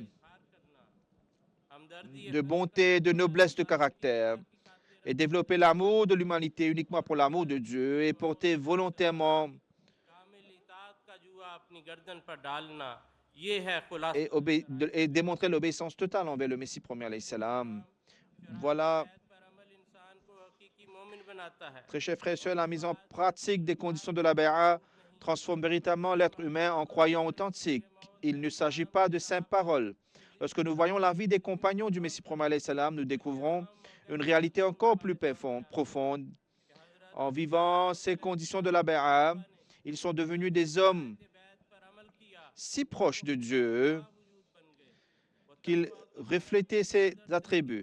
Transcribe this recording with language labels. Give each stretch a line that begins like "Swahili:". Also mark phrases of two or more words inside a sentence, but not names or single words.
Urdu: हमदर्दी
French: de bonté, de noblesse de caractère, et développer l'amour de l'humanité uniquement pour l'amour de Dieu et porter volontairement
Urdu: کامل اطاعت کا جوا اپنی گردن پر ڈالنا، یہ ہے خلاصہ
French: et démontrer l'obéissance totale envers le Messie premier
Arabic: عليه السلام.
French: Voilà,
Urdu: پر عمل انسان کو حقیقی مومن بناتا ہے.
French: très chers frères et sœurs, la mise en pratique des conditions de la bay'a transforme véritablement l'être humain en croyant authentique. Il ne s'agit pas de simples paroles. Lorsque nous voyons la vie des compagnons du Messie promis
Arabic: عليه السلام,
French: nous découvrons une réalité encore plus profonde. En vivant ces conditions de la bay'a, ils sont devenus des hommes si proches de Dieu qu'ils reflétaient ses attributs.